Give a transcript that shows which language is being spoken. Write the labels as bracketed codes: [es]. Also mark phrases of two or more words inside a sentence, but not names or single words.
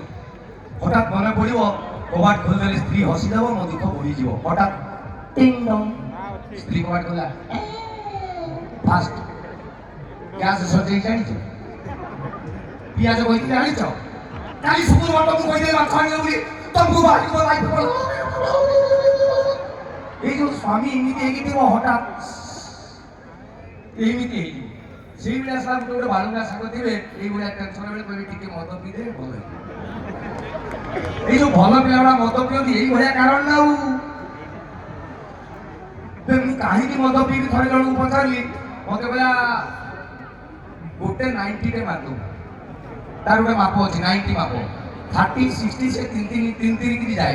[or] ହଠାତ୍ ମନେ ପଡ଼ିବ, କବାଟ ଖୋଲିଦେଲେ ସ୍ତ୍ରୀ ହସିଦେବ, ମୋ ଦୁଃଖ ବୋହିଯିବ। ହଠାତ୍ ଟିଙ୍ଗ ଡଙ୍ଗ, ସ୍ତ୍ରୀ କବାଟ ଖୋଲା, ଫାଷ୍ଟ ଗ୍ୟାସ ସଜେଇ ଜାଣିଛ, ପିଆଜ କହିଥିଲି ଜାଣିଛ, କାଲି ଶୁକ୍ରବାର ତମକୁ କହିଦେଲି ମାଛ ଆଣିବ ବୋଲି, ତମକୁ ବାହାରିବ ଲାଇଫ। [bn] এই যে স্বামী এমনি [or] ହେଇକି ଥିବ, ହଠାତ୍ ଏମିତି ହେଇଯିବ। ସେଇଭଳିଆ ସାର୍ ଗୋଟେ ବାଳୁଙ୍ଗା ସାଙ୍ଗ ଥିବେ, ଏଇଭଳିଆ ଟେନସନ ବେଳେ କହିବେ ଟିକେ ମଦ ପିଇଦେ ଭଲ ହେଇଯିବ। ଏଇ ଯୋଉ ଭଲ ପିଲାଗୁଡା ମଦ ପିଅନ୍ତି ଏଇଭଳିଆ କାରଣ ନା। ଆଉ ମୁଁ କାହିଁକି ମଦ ପିଇବି ଥରେ ଜଣକୁ ପଚାରିଲି, ମତେ କହିଲା ଗୋଟେ 90ଟେ ମାରିଦଉ, ତାର ଗୋଟେ ମାପ ଅଛି 90 ମାପ, 30 60 ସେ 3 ଯାଏ।